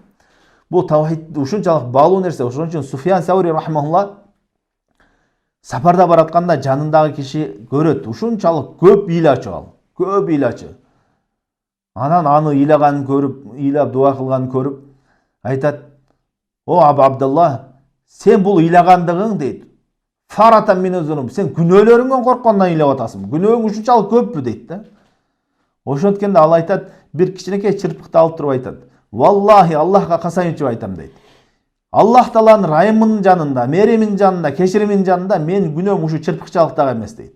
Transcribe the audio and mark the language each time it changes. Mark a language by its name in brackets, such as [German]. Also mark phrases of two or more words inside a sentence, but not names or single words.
[Kyrgyz] Бул таухид ушунчалык баалуу нерсе. Ошон үчүн Суфьян Саури рахмаулла сапарда баратканда жанындагы киши көрөт. Ушунчалык көп ыйлачы ал. Көп ыйлачы. Анан аны ыйлаганын көрүп, ыйлап дуа кылганын көрүп, айтат: "О Абу Абдулла, сен бул ыйлагандыгың дейт. Фаратан мин өзүнүм, сен күнөөлөрүңдөн корккондон ыйлап атасың. Күнөөң ушунчалык көппү" дейт да. Ошонткенде ал айтат, бир кичинекей чырпыкты алып туруп айтат: "Валлахи, Аллахка касам ичип айтам" дейт. Аллах Тааланын райымынын жанында, мериминин жанында, кечириминин жанында мен күнөөм ушу чырпыкчалык дагы эмес дейт.